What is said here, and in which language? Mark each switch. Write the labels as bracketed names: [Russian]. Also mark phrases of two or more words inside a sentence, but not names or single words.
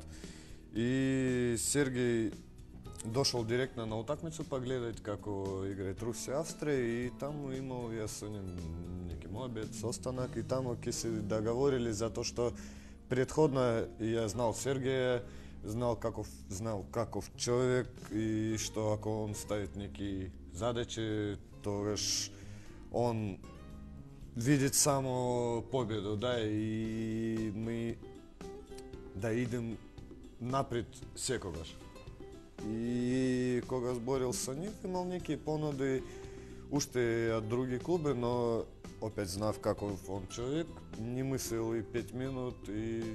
[Macedonian] И Сергеј дошол директно на утакмицу, па гледајте како играат Русија, Австрија и таму имал јас со ним неки мојбет, состанак и таму ќе се договорили затоа што претходно ја знал Сергеја, знал каков човек и што ако он ставит неки задачи, тогаш он видит само победу, да, и ми да идем напред секогаш. И кога зборил со нив, имал неки понуди уште од други клуби, но опет знав каков он човек, не мислил и 5 минут и